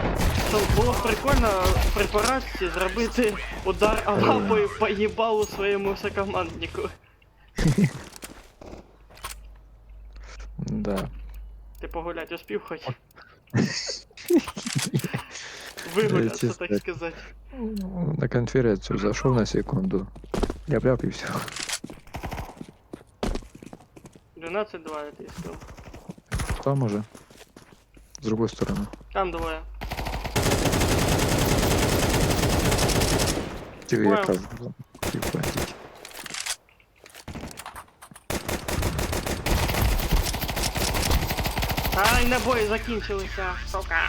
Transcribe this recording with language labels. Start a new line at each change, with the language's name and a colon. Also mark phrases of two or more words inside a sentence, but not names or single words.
Ukrainian: Що було б прикольно при поразці зробити удар лапою по їбалу своєму сокоманднику.
Russian: Да.
Ukrainian: Ти погулять успів хоч? Вигулятися, чисто. так сказати.
Russian: На конференцию зашел на секунду. Ляп-ляп и все. 12-2,
Ukrainian: я тобі сказав.
Russian: Там уже. С другой стороны.
Ukrainian: Там двоє. Тихо,
Russian: Понял.
Ukrainian: я кажу. Тихо. Ай, набої закінчилися, сука.